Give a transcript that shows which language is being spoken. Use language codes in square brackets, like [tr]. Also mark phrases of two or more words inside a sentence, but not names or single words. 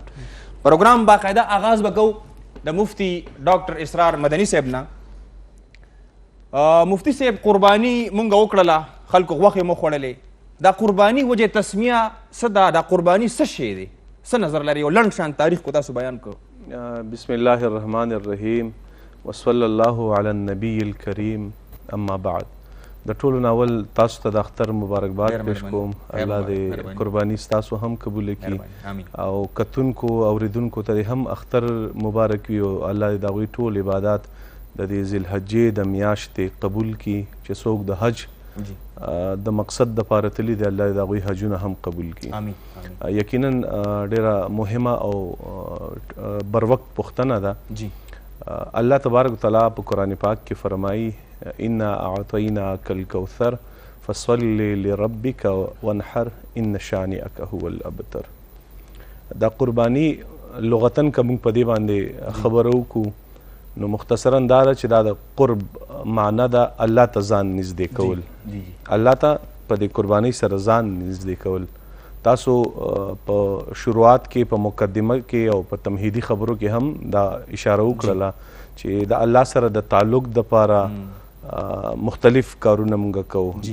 [ps] پروګرام باقاعده آغاز به کوو د مفتی ډاکټر اسرار مدني صاحب نه. مفتی صاحب قرباني مونږ وکړله، خلکو غوښې مو خوړلې. دا قرباني وجه تسمیه څه ده؟ دا قرباني څه شی دی، څه نظر لري؟ یو لنډ شان تاریخ کو تاسو بیان کړو. [ar] بسم الله الرحمن الرحیم وصلی الله علی النبی الکریم. [ps] اما بعد د ټولو ناول تاسو ته د اختر مبارکباد پیش کوم. الله دې قرباني ستاسو هم قبول کړي او کتونکو اوریدونکو ته هم اختر مبارک وي او الله دې د هغوی ټول عبادات د دې ذوالحجې د میاشتې قبول کړي چې څوک د حج د مقصد دپاره تللي دي، الله د هغوی حجونه هم قبول کړي. یقینا ډیره مهمه او بروقت پوښتنه ده. [ar] الله تبارک وتعالی [ps] په قرآن پاک کې فرمایي [ar] انا اعطیناک الکوثر فصل لربک وانحر ان شانئک هو الابتر. [ps] دا قربانی لغتن که موږ په دې باندې خبره وکړو نو مختصرا دا ده چې دا د قرب معنا ده الله ته ځان نږدې کول، الله ته په دې قربانۍ سره ځان نږدې کول. تاسو په شروعات کې په مقدمه کې او په تمهیدي خبرو کې هم دا اشاره وکړله چې د الله سره د تعلق دپاره مختلف کارونه مونږ کوو.